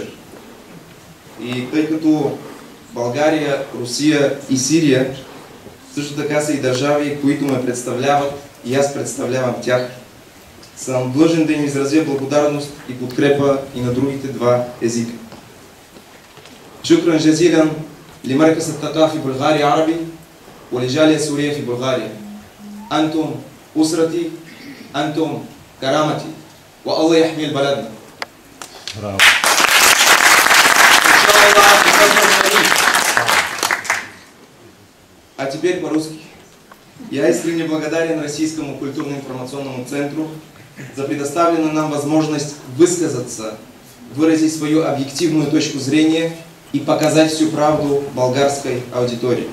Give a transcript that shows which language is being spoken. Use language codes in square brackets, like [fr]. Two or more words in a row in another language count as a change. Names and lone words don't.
[bg] И тъй като България, Русия и Сирия също така са и държави, които ме представляват и аз представлявам тях, съм длъжен да им изразя благодарност и подкрепа и на другите два езика. [ar] شكرا جزيلا لمركز الثقافي البلغاري عربي ولجالية السورية في بلغاريا. أنتم أسرتي، أنتم كرامتي، والله يحمي بلدنا. [ru] А теперь по-русски. Я искренне благодарен Российскому культурно-информационному центру за предоставленную нам возможность высказаться, выразить свою объективную точку зрения и показать всю правду болгарской аудитории.